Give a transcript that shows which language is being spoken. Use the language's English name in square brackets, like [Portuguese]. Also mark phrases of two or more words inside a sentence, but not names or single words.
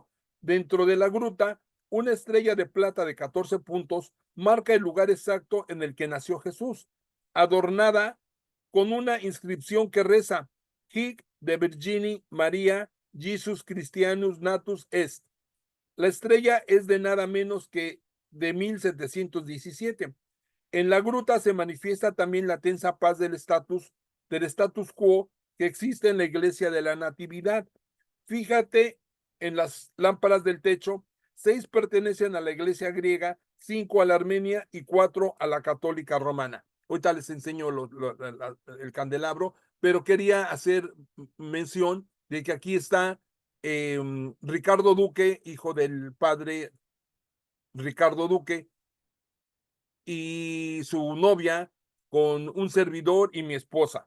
[Spanish] Dentro de la gruta, una estrella de plata de 14 puntos marca el lugar exacto en el que nació Jesús, adornada con una inscripción que reza: [Latin] Hic de Virgini Maria Jesus Christianus Natus Est. [Spanish] La estrella es de nada menos que de 1717. En la gruta se manifiesta también la tensa paz del status quo que existe en la iglesia de la Natividad. Fíjate en las lámparas del techo: 6 pertenecen a la iglesia griega, 5 a la armenia y 4 a la católica romana. Ahorita les enseño el candelabro, pero quería hacer mención de que aquí está Ricardo Duque, hijo del padre Ricardo Duque, y su novia, con un servidor y mi esposa.